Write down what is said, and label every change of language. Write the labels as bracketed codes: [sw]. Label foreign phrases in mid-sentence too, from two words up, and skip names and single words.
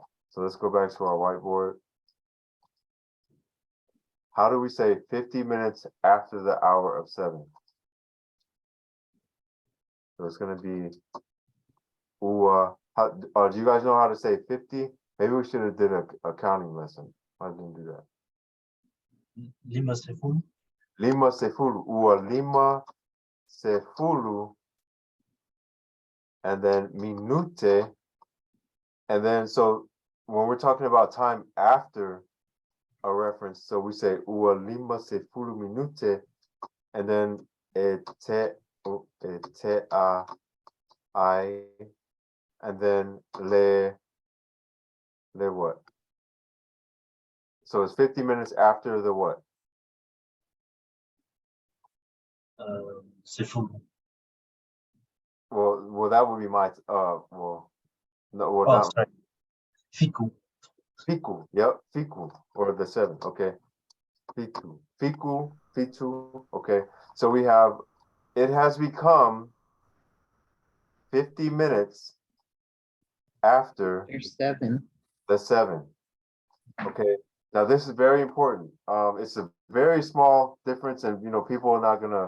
[en] So let's go back to our whiteboard. How do we say 50 minutes after the hour of 7? So it's going to be do you guys know how to say 50? Maybe we should have did a counting lesson. I didn't do that. [sm] Lima sefulu. Lima sefulu. Lima sefulu. [en] And then minute. And then so when we're talking about time after a reference, so we say [sm] lima sefulu [en] minute, and then ete a I, and then le what? So it's 50 minutes after the what? Sefulu. Well, that would be my no, well, Oh, not sorry. Fiku. fiku. Yep, fiku, or the 7. Okay, fiku, fitu. Okay, so we have. It has become 50 minutes after There's 7. the 7. Okay, now this is very important. It's a very small difference, and people are not gonna.